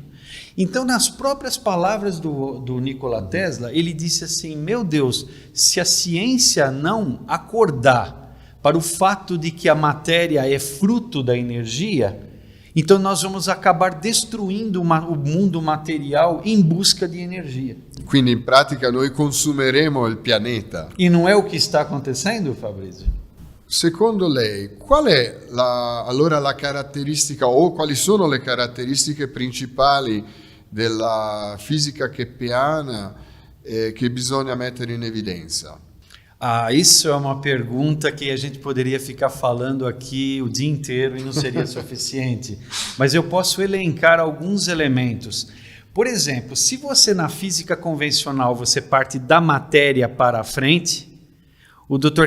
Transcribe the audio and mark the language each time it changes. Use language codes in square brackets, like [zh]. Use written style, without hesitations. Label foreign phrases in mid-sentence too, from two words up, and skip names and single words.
[pt] Então, nas próprias palavras do Nikola Tesla, ele disse assim: meu Deus, se a ciência não acordar para o fato de que a matéria é fruto da energia, então nós vamos acabar destruindo o mundo material em busca de energia. [it] Quindi in pratica noi consumeremo il pianeta. [pt] E não é o que está acontecendo, Fabrício? [it] Secondo lei, qual è allora la caratteristica o quali sono le caratteristiche principali della fisica keppiana che bisogna mettere in evidenza? [pt] Isso é uma pergunta que a gente poderia ficar falando aqui o dia inteiro e não seria suficiente. Mas eu posso elencar alguns elementos. Por exemplo, se você na física convencional você parte da matéria para a frente, o Dr.